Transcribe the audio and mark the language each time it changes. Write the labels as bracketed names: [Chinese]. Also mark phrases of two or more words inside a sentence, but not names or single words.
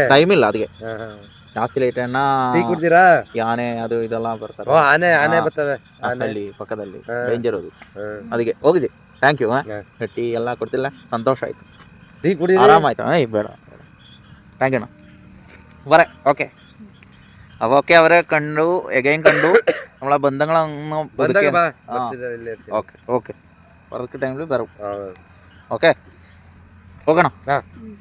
[Kannada] ಟೈಮ್ ಇಲ್ಲ ಅದಕ್ಕೆ ಜಾಸ್ತಿ ಲೇಟ್ ಅಣ್ಣ. ಟೀ ಕುಡ್ತೀರಾ? ಯಾನೆ ಅದು ಇದೆಲ್ಲ ಬರ್ತಾರೆ. ಆನೆ ಬರ್ತವೆ ಅಲ್ಲಿ ಪಕ್ಕದಲ್ಲಿ ಡೇಂಜರ್ ಅದು. ಅದಕ್ಕೆ ಹೋಗಿದೆ. [English] thank you. [Kannada] ಟೀ ಎಲ್ಲ ಕೊಡ್ತಿಲ್ಲ, ಸಂತೋಷ ಆಯ್ತು. ಟೀ ಕುಡಿ ಆರಾಮಾಯ್ತು. ಬೇಡ [English] thank you [Kannada] ಅಣ್ಣ. ಬರೇ ಓಕೆ. [Malayalam] അപ്പോൾ ഓക്കെ അവരെ കണ്ടു, എഗൈൻ കണ്ടു, നമ്മളെ ബന്ധങ്ങളൊന്നും ഓക്കെ ഓക്കെ [English] work time [Malayalam] വരും. ഓക്കെ പോകണം.